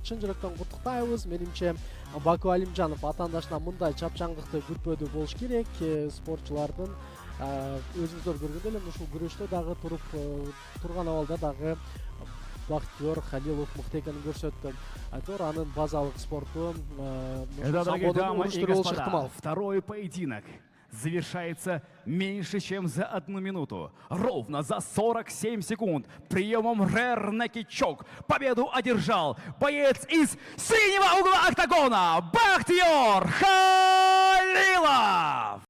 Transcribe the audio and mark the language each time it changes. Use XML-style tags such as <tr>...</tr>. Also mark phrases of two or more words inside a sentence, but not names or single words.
<ky>Чын жүрөктөн куттуктайбыз. Менимче Баку Алимжанов атаандашына мындай чапчаңдыкты күтпөдү болуш керек. Спортчулардын өзүңүздөр көргөндөй эле ушул күрөштө дагы турган абалда дагы Бахтияр Халилов мыкты экенин көрсөттү. Айтор анын базалык спорту</ky> <ru>второй поединок завершается меньше, чем за 1 минуту. Ровно за 47 секунд. Приемом</ru> <en>Rare Naked Choke</en> <ru>победу одержал боец из синего угла октагона Бахтияр Халилов.</ru>